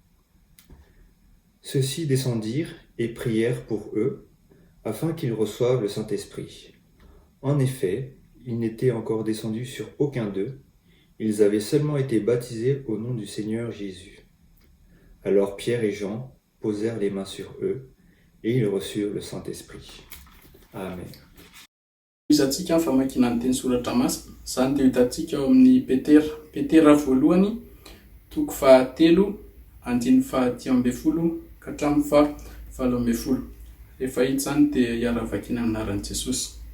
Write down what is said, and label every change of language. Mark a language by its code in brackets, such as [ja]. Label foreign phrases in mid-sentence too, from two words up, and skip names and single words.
[fr] Ceux-ci descendirent et prièrent pour eux, afin qu'ils reçoivent le Saint-Esprit. En effet, il n'était encore descendu sur aucun d'eux, ils avaient seulement été baptisés au nom du Seigneur Jésus. Alors Pierre et Jean posèrent les mains sur eux, et ils reçurent le Saint-Esprit. Amen. [mg] Izatsika famakiana ny teny soratra masina, izany dia hitantsika ao amin'ny Petera voalohany, toko 3, andiny 10 ka hatramin'ny 7. Rehefa hita izany dia hiara vakiana amin'ny anaran'i Jesosy.